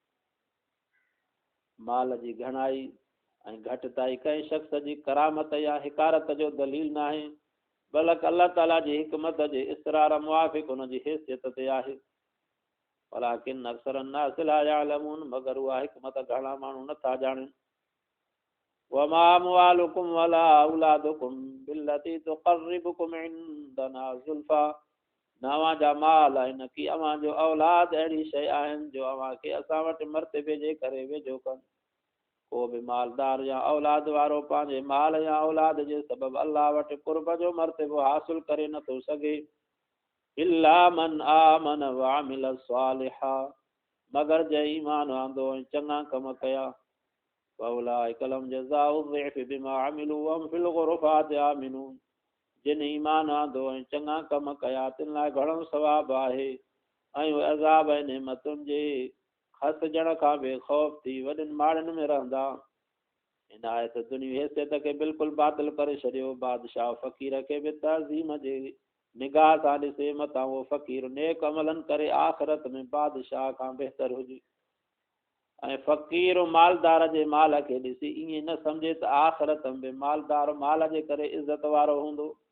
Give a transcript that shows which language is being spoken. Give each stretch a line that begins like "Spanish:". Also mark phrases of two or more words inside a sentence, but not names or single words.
Sindhi: माल जी घणाई ऐं घटिताई कंहिं शख़्स जी करामत या हिकारत जो दलील न आहे, बल्कि अल्लाह ताला जी हिकमत जे इसरार मुआफ़िक़ हुन जी हैसियत ते आहे।
Arabic: ولكن أكثر الناس لا يعلمون,
Sindhi: मगर उहा हिकमत घणा माण्हू नथा ॼाणनि।
Arabic: وما أموالكم ولا أولادكم بالتي تقربكم عندنا زلفى,
Sindhi: न अव्हां जा माल ऐं न की अव्हां जो औलाद अहिड़ी शइ आहिनि जो अव्हां खे असां वटि मर्तबे जे करे वेझो कनि। को बि मालदार या औलाद वारो पंहिंजे माल या औलाद जे सबबु अल्लाह वटि कुर्ब जो मर्तबो हासिल करे नथो सघे,
Arabic: إلا من آمن و عمل صالحا,
Sindhi: मगर जंहिं ईमान आंदो ऐं चङा कम कया।
Arabic: فأولئك لهم جزاء الضعف بما عملوا وهم في الغرفات آمنون,
Sindhi: जिन ईमान आंदो ऐं चङा कम कया तिन लाइ घणो सवाबु आहे ऐं उहे अज़ाब ऐं नेमतुनि जे खसिजण खां बेख़ौफ़ थी वॾनि माड़नि में रहंदा। इन आयत दुनिया हैसियत खे बिल्कुलु बातिल करे छॾियो। बादशाह फ़क़ीर खे बि तज़ीम जे निगाह सां ॾिसे, मथां उहो फ़क़ीर नेक अमलनि करे आख़िरत में बादशाह खां बहितर हुजे, ऐं फ़क़ीर मालदार जे माल खे ॾिसी ईअं न सम्झे त आख़िरत में मालदार माल जे करे इज़त वारो हूंदो।